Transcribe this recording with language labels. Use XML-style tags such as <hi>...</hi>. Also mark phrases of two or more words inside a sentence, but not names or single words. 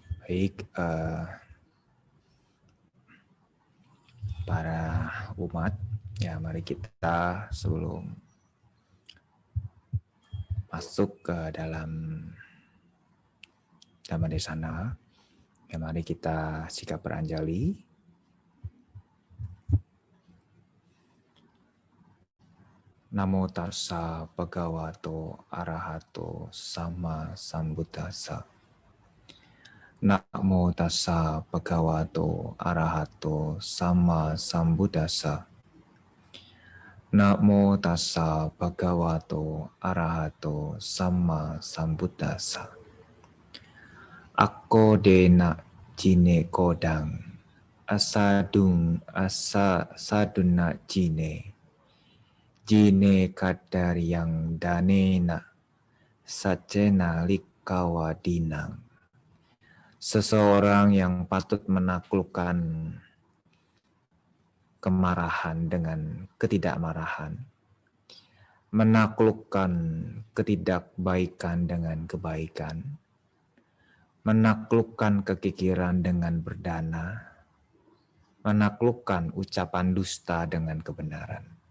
<id>Baik, para umat, ya mari kita sebelum masuk ke dalam Dhammadesana, ya mari kita sikap beranjali.</id> <pi>Namo tassa bhagavato arahato sama sambuddhassa. Namo tassa bhagavato arahato sama sambuddhassa. Namo tassa bhagavato arahato sama sambuddhassa. Akko dena jine kodang asadung asa saduna jine. Jine kadaryang danena sacena likawadinang.</pi> <id>Seseorang yang patut menaklukkan kemarahan dengan ketidakmarahan, menaklukkan ketidakbaikan dengan kebaikan, menaklukkan kekikiran dengan berdana, menaklukkan ucapan dusta dengan kebenaran.</id>